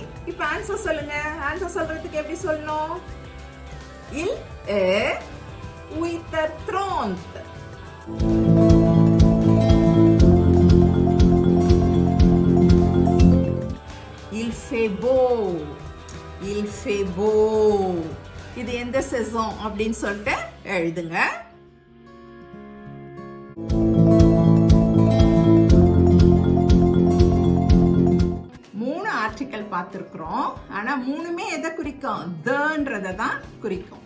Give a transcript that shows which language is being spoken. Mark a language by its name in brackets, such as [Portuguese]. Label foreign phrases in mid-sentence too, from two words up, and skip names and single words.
[Tamil] இப்போ ஆன்சர் சொல்லுங்க. ஆன்சர் சொல்றதுக்கு எப்படி சொல்லணும்? [French] Il est 8h30. Il fait beau. Il fait beau. [Tamil] இது எந்த சீசன் அப்படின்னு சொல்லிட்டு எழுதுங்க. மூணு ஆர்டிகல் பார்த்திருக்கிறோம். ஆனா மூணுமே எதை குறிக்கும்? தன்றத தான் குறிக்கும்.